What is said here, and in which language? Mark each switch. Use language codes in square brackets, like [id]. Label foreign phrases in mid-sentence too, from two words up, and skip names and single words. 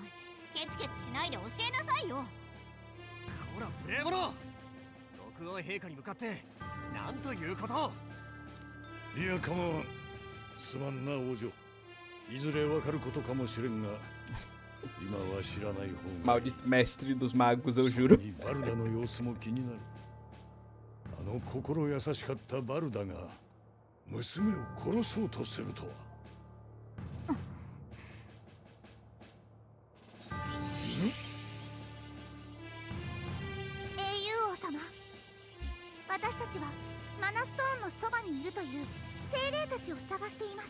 [ja] ケチケチしないで教えなさいよ。ほら無礼者、国王陛下に向かってなんということを。いや、構わん。すまんな王女。いずれわかることかもしれんが、今は知らない方が。 [pt] Maldito mestre dos magos, eu juro. [ja] バルダの様子も気になる。あの心優しかったバルダが娘を殺そうとするとは。英雄王様、私たちはマナストーンのそばにいるという精霊たちを探しています。